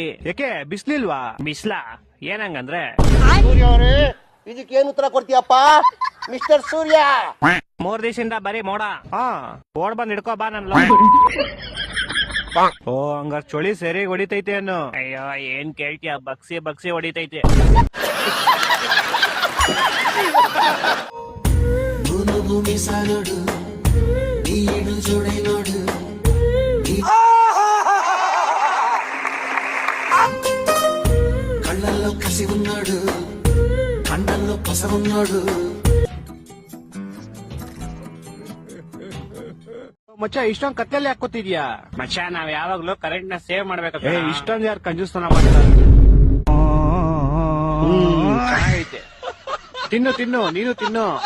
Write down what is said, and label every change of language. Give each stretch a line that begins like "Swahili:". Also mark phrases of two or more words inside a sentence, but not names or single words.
Kannada: ಯಾಕೆ ಬಿಸ್ಲಿಲ್ವಾ? ಬಿಸ್ಲಾ ಏನಂಗಂದ್ರೆ? ಸೂರ್ಯ ಅವರೇ ಇದಕ್ಕೇನು ಉತ್ತರ ಕೊಡ್ತೀಯಪ್ಪ ಮಿಸ್ಟರ್ ಸೂರ್ಯ? 3 ದಿವಸದಿಂದ ಬರೀ ಮೋಡ. ಓಡ್ ಬಂದ್ ಹಿಡ್ಕೋ ಬಾ ನನ್. ಓ ಹಂಗಾರ ಚಳಿ ಸರಿ ಹೊಡಿತೈತೆ ಅನ್ನು. ಅಯ್ಯೋ ಏನ್ ಕೇಳ್ತೀಯ, ಬಗ್ಸಿ ಹೊಡಿತೈತೆ.
Telugu: కళ్ళల్లో కసి ఉన్నాడు, కండల్లో పస ఉన్నాడు.
Kannada: ಮಚ್ಚ ಇಷ್ಟೊಂದ್ ಕತ್ತಲ್ಲಿ ಹಾಕೋತಿದ್ಯಾ? ಮಚ್ಚ ನಾವ್ ಯಾವಾಗ್ಲೂ ಕರೆಂಟ್ ನ ಸೇವ್ ಮಾಡ್ಬೇಕು. ಇಷ್ಟೊಂದ್ ಯಾರು ಕಂಜೂಸ್ತನ ಮಾಡ್ತಾರೆ? ಚೆನ್ನಾಗೈತೆ, ತಿನ್ನು ನೀನು ತಿನ್ನು.